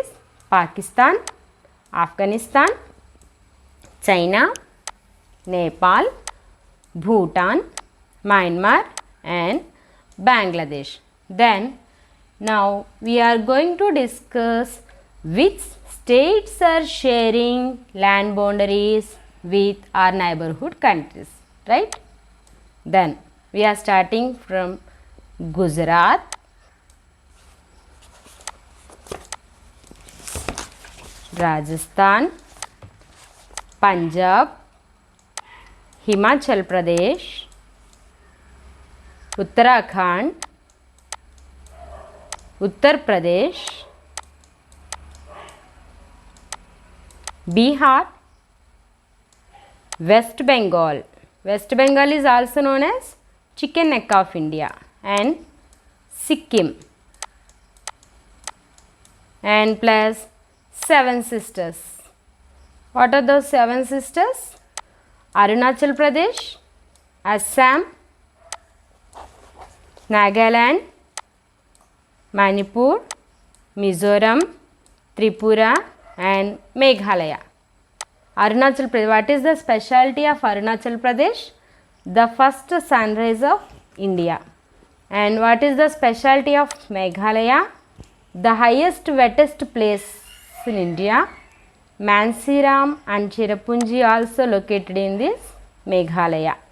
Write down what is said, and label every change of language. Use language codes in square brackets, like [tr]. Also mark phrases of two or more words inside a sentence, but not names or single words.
[en] Pakistan, Afghanistan, China, Nepal, Bhutan, Myanmar and Bangladesh. Then now we are going to discuss which states are sharing land boundaries with our neighborhood countries, right? Then we are starting from Gujarat, Rajasthan, Punjab, Himachal Pradesh, Uttarakhand, Uttar Pradesh, Bihar, West Bengal. West Bengal is also known as chicken neck of India, and Sikkim, and plus 7 sisters. What are those 7 sisters? Arunachal Pradesh, Assam, Nagaland, Manipur, Mizoram, Tripura and Meghalaya. Arunachal Pradesh. What is the specialty of Arunachal Pradesh? The first sunrise of India. And what is the specialty of Meghalaya? The highest wettest place in India. Mansiram and Cherrapunji also located in this Meghalaya.